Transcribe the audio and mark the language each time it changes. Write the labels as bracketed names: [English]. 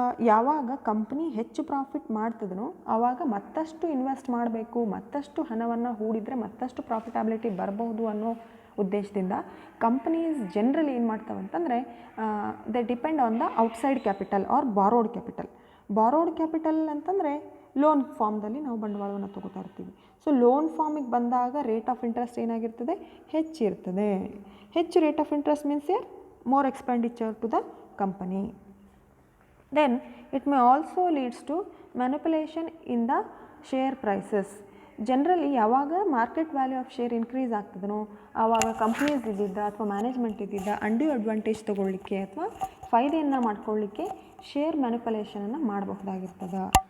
[Kannada] ಯಾವಾಗ ಕಂಪ್ನಿ ಹೆಚ್ಚು ಪ್ರಾಫಿಟ್ ಮಾಡ್ತಿದ್ನೋ ಆವಾಗ ಮತ್ತಷ್ಟು ಇನ್ವೆಸ್ಟ್ ಮಾಡಬೇಕು, ಮತ್ತಷ್ಟು ಹಣವನ್ನು ಹೂಡಿದರೆ ಮತ್ತಷ್ಟು ಪ್ರಾಫಿಟಬಿಲಿಟಿ ಬರಬಹುದು ಅನ್ನೋ ಉದ್ದೇಶದಿಂದ ಕಂಪ್ನೀಸ್ ಜನರಲಿ ಏನು ಮಾಡ್ತಾವೆ ಅಂತಂದರೆ [English] They depend on the outside capital or borrowed capital. [Kannada] Borrowed capital ಅಂತಂದರೆ ಲೋನ್ ಫಾರ್ಮ್ದಲ್ಲಿ ನಾವು ಬಂಡವಾಳವನ್ನು ತೊಗೋತಾ ಇರ್ತೀವಿ. ಸೊ ಲೋನ್ ಫಾರ್ಮಿಗೆ ಬಂದಾಗ ರೇಟ್ ಆಫ್ ಇಂಟ್ರೆಸ್ಟ್ ಏನಾಗಿರ್ತದೆ, ಹೆಚ್ಚಿರ್ತದೆ. [English] ಹೆಚ್ಚು rate of interest means more expenditure to the company. Then it may also leads to manipulation in the share prices. [Kannada] Generally ಯಾವಾಗ market value of share increase ಆಗ್ತದನೋ ಆವಾಗ companies ಇದ್ದಿದ್ದ ಅಥವಾ management ಇದ್ದಿದ್ದ undue advantage ತೊಗೊಳ್ಳಿಕ್ಕೆ ಅಥವಾ ಫಾಯ್ದೆಯನ್ನು ಮಾಡ್ಕೊಳ್ಳಿಕ್ಕೆ share ಮ್ಯಾನಿಪುಲೇಷನನ್ನು ಮಾಡಬಹುದಾಗಿರ್ತದೆ.